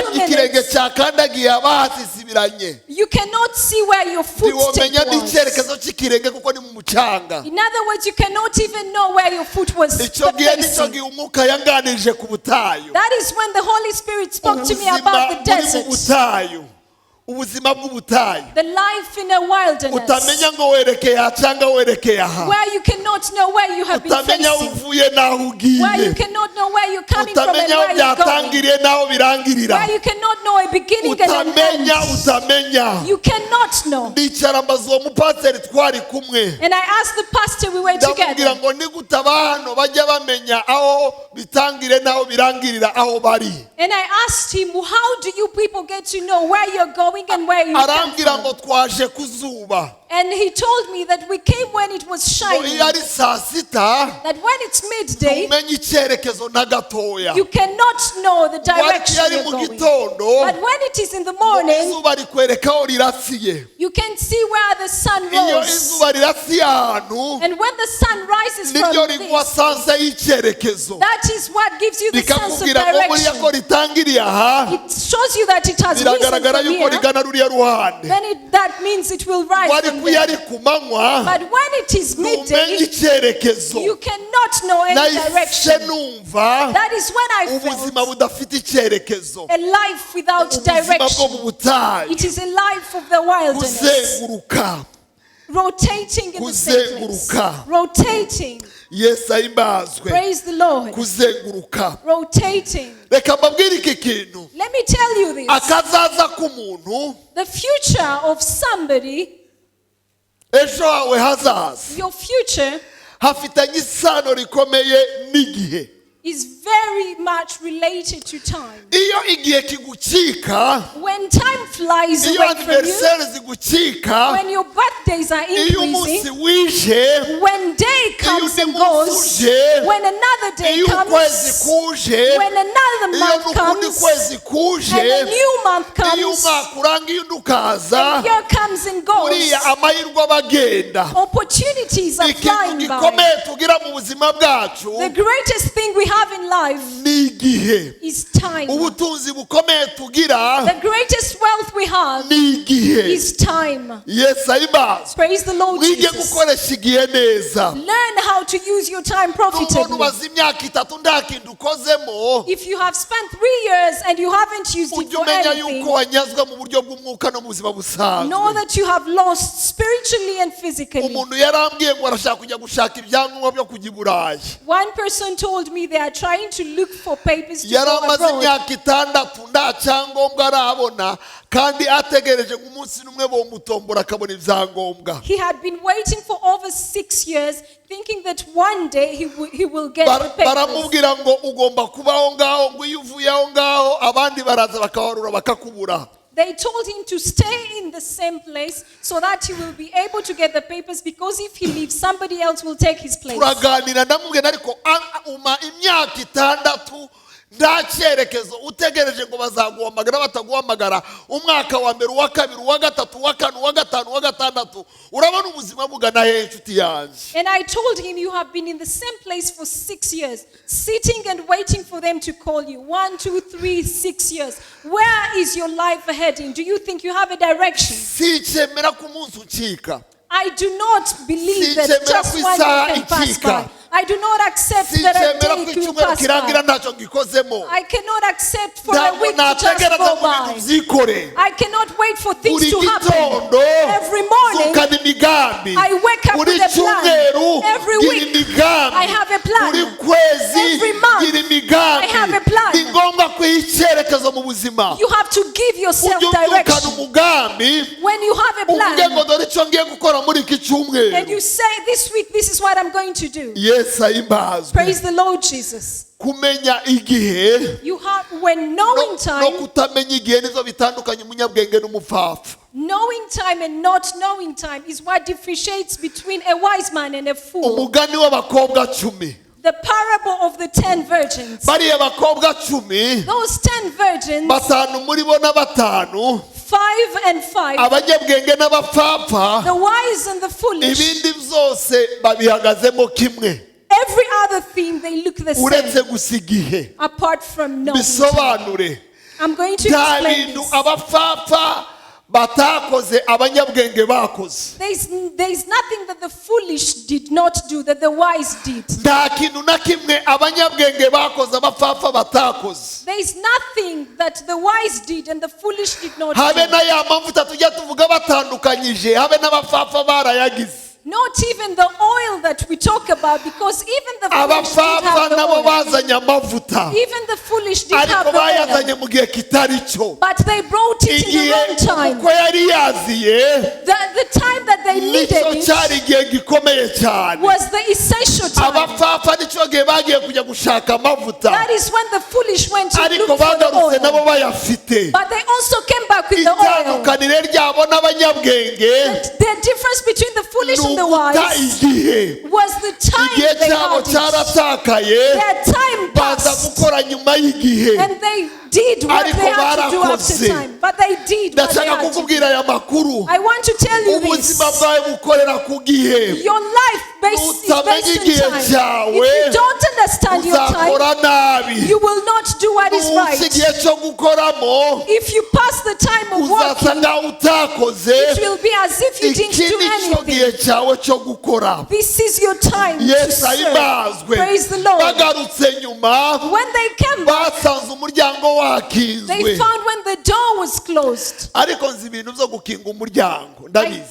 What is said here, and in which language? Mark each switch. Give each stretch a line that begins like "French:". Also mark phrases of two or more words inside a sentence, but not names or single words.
Kinyarwanda: harya ikirenge
English: minutes,
Kinyarwanda: cyakandagiye haba hasisibiranye.
English: you cannot see where your footstep
Kinyarwanda: Ntiwomenya
English: was.
Kinyarwanda: n'icyerekezo cy'ikirenge kuko ni mu mucanga.
English: In other words, you cannot even know where your foot was
Kinyarwanda: Icyo gihe nicyo
English: facing.
Kinyarwanda: gihe umwuka yanganirije ku butayu.
English: That is when the Holy Spirit spoke to me
Kinyarwanda: Ubuzima
English: about the
Kinyarwanda: buri mu
English: desert,
Kinyarwanda: butayu, ubuzima bw'ubutayu
English: the life in a wilderness,
Kinyarwanda: utamenya ngo werekeye aha cyangwa werekeye aha,
English: where you cannot know where you have been
Kinyarwanda: utamenya aho
English: facing,
Kinyarwanda: uvuye n'aho
English: where you
Kinyarwanda: ugiye,
English: cannot know where you're coming from and
Kinyarwanda: utamenya aho
English: where you're going,
Kinyarwanda: byatangiriye n'aho birangirira,
English: where you cannot know a beginning and an
Kinyarwanda: utamenya.
English: end. You cannot know.
Kinyarwanda: Ndicara mbaza uwo mupasiteri twari kumwe,
English: And I asked the pastor, we were
Kinyarwanda: ndamubwira
English: together,
Kinyarwanda: ngo nigute hano bajya bamenya aho bitangire n'aho birangirira aho bari.
English: and I asked him, how do you people get to know where you're going and where you come
Kinyarwanda: Arambwira ngo
English: from?
Kinyarwanda: twaje ku zuba,
English: And he told me that we came when it was
Kinyarwanda: ngo
English: shining,
Kinyarwanda: iyo ari saa sita
English: that when it's midday,
Kinyarwanda: ntumenya icyerekezo na gatoya,
English: you cannot know the
Kinyarwanda: ngo ariko iyo
English: direction
Kinyarwanda: ari
English: you're
Kinyarwanda: mu
English: going.
Kinyarwanda: gitondo
English: But when it is in the
Kinyarwanda: ngo
English: morning,
Kinyarwanda: izuba rikwereka aho rirasiye.
English: you can see where the sun
Kinyarwanda: Iyo
English: rose.
Kinyarwanda: izuba rirasiye ahantu
English: And when the sun rises
Kinyarwanda: niryo
English: from
Kinyarwanda: riguha
English: this,
Kinyarwanda: sanse y'icyerekezo,
English: that is what gives you the sense of
Kinyarwanda: rikakubwira ngo buriya ko
English: direction.
Kinyarwanda: ritangiriye aha
English: It shows you that it has risen
Kinyarwanda: biragaragara
English: from
Kinyarwanda: yuko
English: here.
Kinyarwanda: rigana ruriya ruhande.
English: Then that means it will rise
Kinyarwanda: Wari
English: from
Kinyarwanda: kuyo
English: there.
Kinyarwanda: ari ku manywa
English: But when it is
Kinyarwanda: ntumenya
English: midday,
Kinyarwanda: icyerekezo.
English: you cannot know any
Kinyarwanda: Nahise
English: direction.
Kinyarwanda: numva
English: That is when I
Kinyarwanda: ubuzima
English: felt
Kinyarwanda: budafite icyerekezo,
English: a life without
Kinyarwanda: ubuzima bwo
English: direction.
Kinyarwanda: mu butayu,
English: It is a life of the wilderness,
Kinyarwanda: kuzenguruka.
English: rotating in the same place.
Kinyarwanda: Kuzenguruka.
English: Rotating.
Kinyarwanda: Yesu ahimbazwe.
English: Praise the Lord.
Kinyarwanda: Kuzenguruka.
English: Rotating.
Kinyarwanda: Reka mbabwire iki kintu,
English: Let me tell you this.
Kinyarwanda: akazaza k'umuntu
English: The future of somebody,
Kinyarwanda: ejo hawe hazaza
English: your future,
Kinyarwanda: hafitanye isano rikomeye n'igihe.
English: is very much related to time.
Kinyarwanda: iyo igihe kigucika,
English: When time flies
Kinyarwanda: iyo
English: away from you,
Kinyarwanda: anniversaire zigucika,
English: when your birthdays are
Kinyarwanda: iyo umunsi
English: increasing,
Kinyarwanda: wije,
English: when day
Kinyarwanda: iyo
English: comes
Kinyarwanda: undi
English: and
Kinyarwanda: munsi
English: goes,
Kinyarwanda: uje,
English: when another day
Kinyarwanda: iyo ukwezi
English: comes,
Kinyarwanda: kuje,
English: when another
Kinyarwanda: iyo
English: month
Kinyarwanda: n'ukundi
English: comes,
Kinyarwanda: kwezi
English: and
Kinyarwanda: kuje,
English: a new month
Kinyarwanda: iyo
English: comes,
Kinyarwanda: umwaka urangiye undi ukaza,
English: and year comes and goes,
Kinyarwanda: uriya amahirwe abagenda.
English: opportunities are
Kinyarwanda: Ikintu
English: flying by.
Kinyarwanda: gikomeye tugira mu buzima bwacu
English: The greatest thing we have in life
Kinyarwanda: ni igihe.
English: is time.
Kinyarwanda: Ubutunzi bukomeye tugira
English: The greatest wealth we have
Kinyarwanda: ni igihe.
English: is time.
Kinyarwanda: Yesu ahimbaza.
English: Praise the Lord
Kinyarwanda: Wige
English: Jesus.
Kinyarwanda: gukoresha igihe neza.
English: Learn how to use your time
Kinyarwanda: Nubona
English: profitably.
Kinyarwanda: umaze imyaka 3 nta kintu ukozemo,
English: If you have spent 3 years and you haven't used it
Kinyarwanda: ujye
English: for
Kinyarwanda: umenya
English: anything,
Kinyarwanda: yuko wanyazwe mu buryo bw'umwuka no mu buzima
English: know
Kinyarwanda: busanzwe.
English: that you have lost spiritually and physically.
Kinyarwanda: Umuntu yarambwiye ngo arashaka kujya gushaka ibyangombwa byo kujya i Burayi.
English: One person told me they are trying to look for papers to go
Kinyarwanda: Yaramaze
English: abroad.
Kinyarwanda: imyaka 6 nta cyangombwa arabona, kandi ategereje ngo umunsi n'umwe bomutombora akabona ibyangombwa.
English: He had been waiting for over 6 years, thinking that one day he will get the papers.
Kinyarwanda: Baramubwira ngo ugomba kuba aho ngaho, ngo iyo uvuye aho ngaho abandi baraza bakabarura bakakubura.
English: They told him to stay in the same place so that he will be able to get the papers, because if he leaves, somebody else will take his place.
Kinyarwanda: Turaganira ndamubwira ariko uma imyaka 6 nta cyerekezo utegereje ngo bazaguhamagara bataguhamagara, umwaka wa mbere, uwa kabiri, uwa gatatu, uwa kane, uwa gatanu, uwa gatandatu, urabona ubuzima bugana he inshuti yanjye.
English: And I told him, you have been in the same place for 6 years, sitting and waiting for them to call you. 1, 2, 3, 6 years. Where is your life heading? Do you think you have a direction?
Kinyarwanda: Sicyemera ku munsi ucika.
English: I do not believe that
Kinyarwanda: Sicyemera
English: just
Kinyarwanda: ku
English: 1
Kinyarwanda: isaha
English: day can pass
Kinyarwanda: ikika.
English: by. I do not accept that a
Kinyarwanda: Sicyemera
English: day
Kinyarwanda: ku
English: will
Kinyarwanda: icyumweru
English: pass
Kinyarwanda: kirangira
English: by.
Kinyarwanda: ntacyo gikozemo.
English: I cannot accept for a
Kinyarwanda: Ntabwo
English: week to just
Kinyarwanda: nategereza
English: go
Kinyarwanda: ngo
English: by.
Kinyarwanda: ibintu byikore.
English: I cannot wait for things
Kinyarwanda: Buri
English: to happen.
Kinyarwanda: gitondo
English: Every morning,
Kinyarwanda: zukana imigambi.
English: I wake up
Kinyarwanda: Buri
English: with a plan.
Kinyarwanda: cyumweru
English: Every
Kinyarwanda: gira
English: week,
Kinyarwanda: imigambi.
English: I have a plan.
Kinyarwanda: Buri kwezi
English: Every month,
Kinyarwanda: gira imigambi.
English: I have a plan.
Kinyarwanda: Ni ngombwa kwiha icyerekezo mu buzima.
English: You have to give yourself
Kinyarwanda: Ujye ubyukana
English: direction.
Kinyarwanda: umugambi,
English: When you have a
Kinyarwanda: uvuge ngo
English: plan
Kinyarwanda: dore icyo ngiye gukora muri iki
English: and
Kinyarwanda: cyumweru.
English: you say, this week, this is what I'm going to do.
Kinyarwanda: Yesu ahimbazwe.
English: Praise the Lord Jesus.
Kinyarwanda: Kumenya igihe
English: You have, when knowing
Kinyarwanda: no
English: time,
Kinyarwanda: kutamenya igihe nizo bitandukanye umunyabwenge n'umupfapfa.
English: knowing time and not knowing time is what differentiates between a wise man and a fool.
Kinyarwanda: Umugani w'abakobwa 10.
English: The parable of the 10 virgins.
Kinyarwanda: Bariya bakobwa 10,
English: Those 10 virgins,
Kinyarwanda: 5 muri bo na 5,
English: 5 and 5,
Kinyarwanda: abanyabwenge n'abapfapfa,
English: the wise and the foolish,
Kinyarwanda: ibindi byose babihagazemo kimwe,
English: every other thing they look the
Kinyarwanda: uretse
English: same,
Kinyarwanda: gusa igihe.
English: apart from knowing time.
Kinyarwanda: Bisobanure,
English: I'm going to
Kinyarwanda: nta
English: explain
Kinyarwanda: bintu
English: this.
Kinyarwanda: abapfapfa batakoze abanyabwenge bakoze.
English: There's nothing that the foolish did not do that the wise did.
Kinyarwanda: Nta kintu na kimwe abanyabwenge bakoze abapfapfa batakoze.
English: There's nothing that the wise did and the foolish did not
Kinyarwanda: Habe
English: do.
Kinyarwanda: na ya mavuta tujya tuvuga batandukanyije, habe n'abapfapfa barayagize.
English: Not even the oil that we talk about, because even the foolish did
Kinyarwanda: Abapfapfa
English: have the
Kinyarwanda: nabo
English: oil.
Kinyarwanda: bazanye amavuta,
English: Even the foolish did have
Kinyarwanda: ariko
English: the oil.
Kinyarwanda: bayazanye mu gihe kitari cyo.
English: But they brought it in the
Kinyarwanda: Igihe
English: wrong time.
Kinyarwanda: uko yari yaziye
English: The time that they needed
Kinyarwanda: nicyo cyari
English: it
Kinyarwanda: igihe gikomeye cyane.
English: was the essential time.
Kinyarwanda: Abapfapfa nicyo gihe bagiye kujya gushaka amavuta,
English: That is when the foolish went to
Kinyarwanda: ariko
English: look for the
Kinyarwanda: bagarutse nabo
English: oil.
Kinyarwanda: bayafite.
English: But they also came back with the oil.
Kinyarwanda: Itandukanire ryabo n'abanyabwenge
English: The difference between the foolish and the
Kinyarwanda: nuguta
English: wise
Kinyarwanda: igihe.
English: was the time
Kinyarwanda: Igihe
English: they
Kinyarwanda: cyabo
English: had it.
Kinyarwanda: cyaratakaye,
English: Their time
Kinyarwanda: baza
English: passed
Kinyarwanda: gukora nyuma y'igihe.
English: and they did what
Kinyarwanda: Ariko
English: they had to do after
Kinyarwanda: barakoze.
English: time. But they did what they
Kinyarwanda: Ndashaka
English: had to do.
Kinyarwanda: kukubwira aya makuru.
English: I want to tell you this.
Kinyarwanda: Ubuzima bwawe bukorera ku gihe.
English: Your life is
Kinyarwanda: Utamenya
English: based
Kinyarwanda: igihe
English: on time.
Kinyarwanda: cyawe,
English: If you don't understand your time,
Kinyarwanda: uzakora nabi.
English: you will not do what is
Kinyarwanda: Uzi
English: right.
Kinyarwanda: igihe cyo gukoramo,
English: If you pass the time of
Kinyarwanda: uzasa
English: working,
Kinyarwanda: nkaho utakoze.
English: it will be as if you didn't
Kinyarwanda: Iki
English: do
Kinyarwanda: nicyo gihe
English: anything.
Kinyarwanda: cyawe cyo gukora.
English: This is your time to
Kinyarwanda: Yesu
English: serve.
Kinyarwanda: ahimbazwe.
English: Praise the Lord.
Kinyarwanda: Bagarutse nyuma,
English: When they came back,
Kinyarwanda: basanze umuryango
English: they
Kinyarwanda: wakinzwe.
English: found when the door was closed.
Kinyarwanda: Ariko nzi ibintu byo gukinga umuryango, ndabizi.